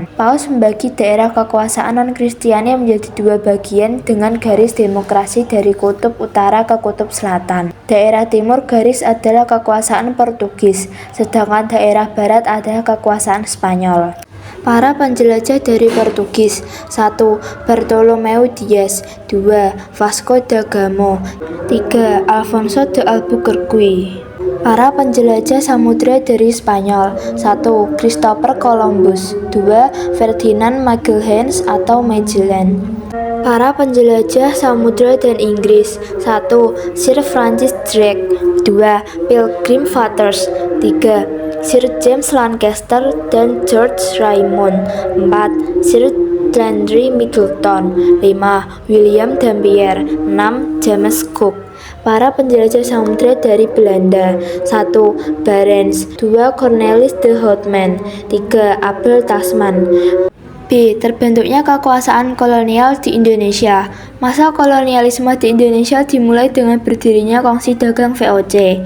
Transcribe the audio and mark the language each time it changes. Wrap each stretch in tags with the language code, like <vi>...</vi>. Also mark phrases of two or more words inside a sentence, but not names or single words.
<id>Paus membagi daerah kekuasaan non-Kristiani menjadi dua bagian dengan garis demokrasi dari kutub utara ke kutub selatan. Daerah timur garis adalah kekuasaan Portugis, sedangkan daerah barat adalah kekuasaan Spanyol. Para penjelajah dari Portugis. 1. Bartolomeu Dias. 2. Vasco da Gama. 3. Alfonso de Albuquerque. Para penjelajah samudra dari Spanyol. 1. Christopher Columbus. 2. Ferdinand Magelhaens atau Magellan. Para penjelajah samudra dan Inggris. 1. Sir Francis Drake. 2. Pilgrim Fathers. 3. Sir James Lancaster dan George Raymond. 4. Sir Landry Middleton. 5. William Dampier. 6. James Cook. Para penjelajah samudra dari Belanda. 1. Barents. 2. Cornelis de Houtman. 3. Abel Tasman. B. Terbentuknya kekuasaan kolonial di Indonesia. Masa kolonialisme di Indonesia dimulai dengan berdirinya Kongsi Dagang VOC.</id>